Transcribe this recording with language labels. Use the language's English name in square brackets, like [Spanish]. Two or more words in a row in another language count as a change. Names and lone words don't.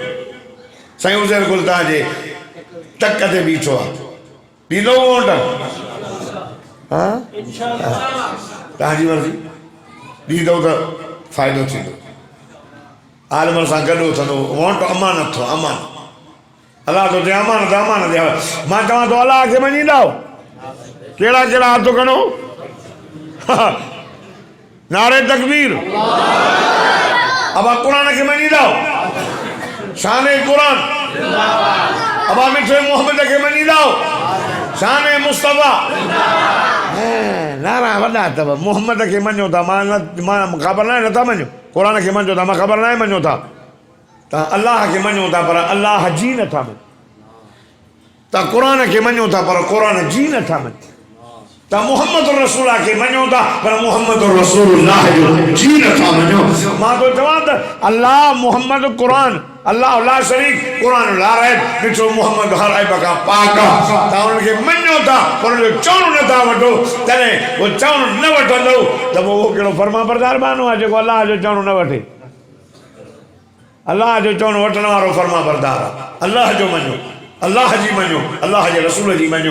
[Sindhi] साईं उज़ैर गुल तव्हांजे टक ते बीठो आहे। ॾींदो होटल? हाँ तव्हांजी मर्ज़ी। ॾींदो त फ़ाइदो थींदो। आलिम सां गॾु उथंदो। वोट अमानत थो, अमान। अलाह तो दे अमानत, अमानत दे। मां चवां थो अलाह खे मञींदा? कहिड़ा कहिड़ा हथ खणो? नारे तकबीर। अब कुरान के मनीदा? शान कुरान। अब मिठे मोहम्मद के मनीदा? शान मुस्तफा। नारा वॾा अथव। मोहम्मद के मञो था, मां ख़बर न आहे नथा मञो। कुरान के मञो था, मां ख़बर न आहे मञो था। तव्हां अलाह के मञो था पर अलाह जी नथा मञो। तव्हां कुरान के मञो था पर कुरान जी नथा मञो। तव्हां मोहम्मद रसूल के मञो था पर मोहम्मद रसूलुल्लाह जो जी नथा मञो। मां तो चवां त अल्लाह मुहम्मद कुरान, [Arabic] الله لا شريك, [Sindhi] कुरान ला रहिब, ॾिठो मुहम्मद हर ऐब खां पाक आहे। तव्हां उनखे मञो था पर उनजो चवणो नथा वठो। तॾहिं उहो चवणो न वठंदो त पोइ उहो कहिड़ो फर्मा बरदार माण्हू आहे जेको अलाह जो चवणो न वठे? अलाह जो चवणो वठण वारो फर्मा बरदार आहे। अलाह जो मञो, अलाह जी मञो, अलाह जे रसूल जी मञो।